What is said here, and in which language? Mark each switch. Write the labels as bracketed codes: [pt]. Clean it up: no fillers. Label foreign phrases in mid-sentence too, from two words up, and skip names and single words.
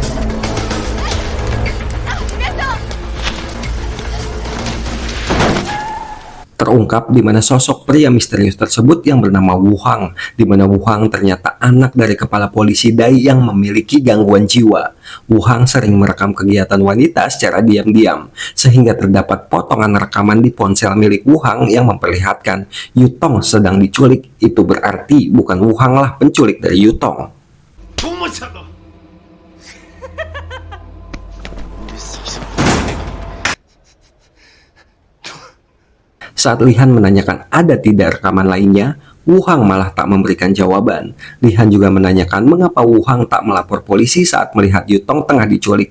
[id] Terungkap di mana sosok pria misterius tersebut yang bernama Wu Hang, di mana Wu Hang ternyata anak dari kepala polisi Dai yang memiliki gangguan jiwa. Wu Hang sering merekam kegiatan wanita secara diam-diam, sehingga terdapat potongan rekaman di ponsel milik Wu Hang yang memperlihatkan Yutong sedang diculik. Itu berarti bukan Wu Hang lah penculik dari Yutong. [zh] 多么强大！ [id] Saat Lihan menanyakan ada tidak rekaman lainnya, Wu Hang malah tak memberikan jawaban. Lihan juga menanyakan mengapa Wu Hang tak melapor polisi saat melihat Yutong tengah diculik.